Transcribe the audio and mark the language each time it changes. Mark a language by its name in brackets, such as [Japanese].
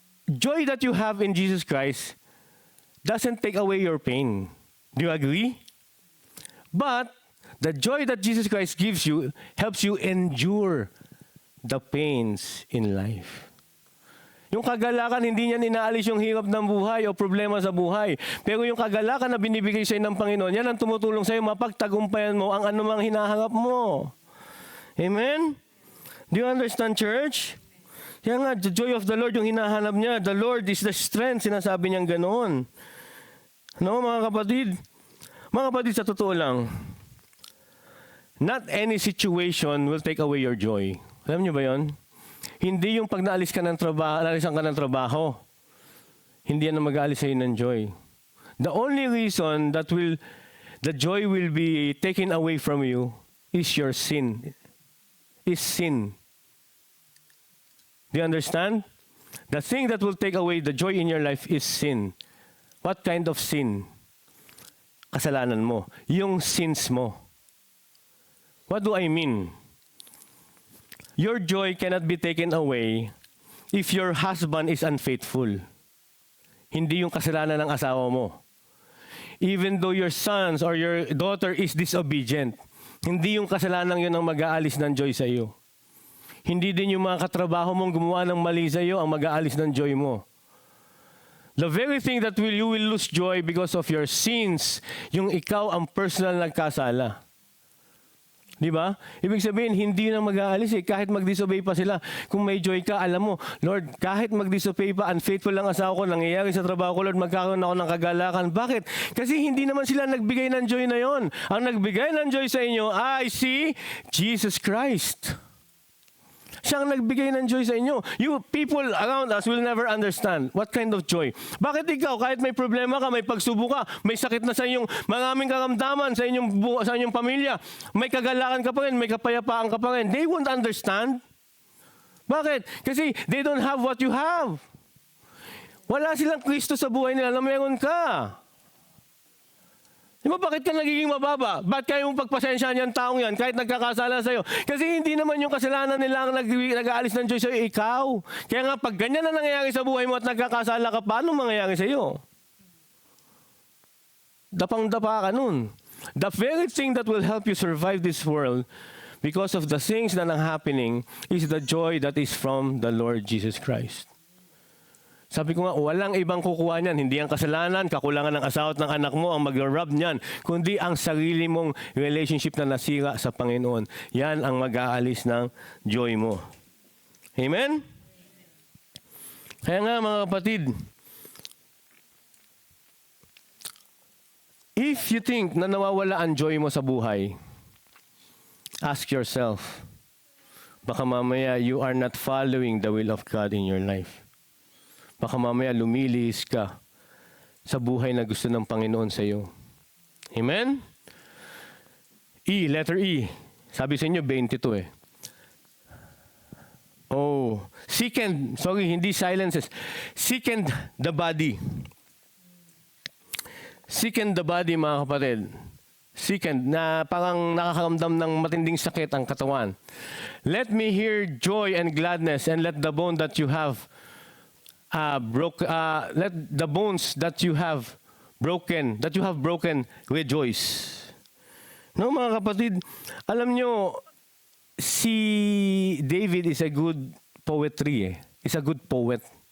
[English] Joy that you have in Jesus Christ doesn't take away your pain. Do you agree? But the joy that Jesus Christ gives you helps you endure the pains in life. [Filipino] Yung kagalakan, hindi niya inaalis yung hirap ng buhay o problema sa buhay. Pero yung kagalakan na binibigay sa'yo ng Panginoon, yan ang tumutulong sa'yo mapagtagumpayan mo ang anumang hinaharap mo. Amen? [English] Do you understand, church? [Filipino] Kaya nga, [English] the joy of the Lord [Filipino] yung hinahanap niya. [English] The Lord is the strength, [Filipino] sinasabi niyang ganoon. No, mga kapatid? Mga kapatid, sa totoo lang, [English] not any situation will take away your joy. [Filipino] Alam niyo ba yon? Hindi yung pag naalisan ka ng trabaho, hindi yan ang mag-aalis sa'yo ng joy. [English] The only reason that the joy will be taken away from you is your sin. Is sin. Do you understand? The thing that will take away the joy in your life is sin. What kind of sin? [Filipino] Kasalanan mo. [English] Yung sins mo. What do I mean? Your joy cannot be taken away if your husband is unfaithful. [Filipino] Hindi yung kasalanan ng asawa mo. [English] Even though your sons or your daughter is disobedient, [Filipino] hindi yung kasalanan yun ang mag-aalis ng joy sa iyo. Hindi din yung mga katrabaho mong gumawa ng mali sa iyo ang mag-aalis ng joy mo. [English] The very thing that you will lose joy because of your sins, [Filipino] yung ikaw ang personal nagkasala. Di ba? Ibig sabihin, hindi na mag-aalis eh. Kahit mag-disobey pa sila. Kung may joy ka, alam mo, Lord, kahit mag-disobey pa, unfaithful lang asawa ko, nangyayari sa trabaho ko, Lord, magkakaroon ako ng kagalakan. Bakit? Kasi hindi naman sila nagbigay ng joy na yon. Ang nagbigay ng joy sa inyo ay si Jesus Christ. Siya ang nagbigay ng joy sa inyo. [English] You people around us will never understand what kind of joy. [Filipino] Bakit ikaw, kahit may problema ka, may pagsubok ka, may sakit na sa inyong maraming karamdaman sa inyong pamilya, may kagalakan ka pa rin, may kapayapaan ka pa rin, they won't understand. Bakit? [English] Kasi they don't have what you have. [Filipino] Wala silang Kristo sa buhay nila na meron ka. Di ba bakit ka nagiging mababa? Ba't kayo mong pagpasensyahan yung taong yan kahit nagkakasala sa'yo? Kasi hindi naman yung kasalanan nila ang nag-aalis ng Diyos sa'yo, ikaw. Kaya nga pag ganyan na nangyayari sa buhay mo at nagkakasala ka, paano mangyayari sa'yo? Dapang-dapa ka nun. [English] The very thing that will help you survive this world because of the things that are happening is the joy that is from the Lord Jesus Christ. [Filipino] Sabi ko nga, walang ibang kukuha niyan. Hindi ang kasalanan, kakulangan ng asawa at ng anak mo ang mag-rub niyan, kundi ang sarili mong relationship na nasira sa Panginoon. Yan ang mag-aalis ng joy mo. [English] Amen? [Filipino] Kaya nga mga kapatid, [English] if you think [Filipino] na nawawala ang joy mo sa buhay, [English] ask yourself, [Filipino] baka mamaya [English] you are not following the will of God in your life. [Filipino] Baka mamaya lumilihis ka sa buhay na gusto ng Panginoon sa iyo. Amen? E, letter E. Sabi sa inyo, 22 eh. Oh, hindi silences. Second the body. [English] Second the body, mga kapatid. [Filipino] Second, na parang nakakaramdam ng matinding sakit ang katawan. [English] Let me hear joy and gladness and let the bone that you have let the bones that you have broken, rejoice. No, [Filipino] mga kapatid, alam nyo, [English] si David is a good poetry. Is a good poet.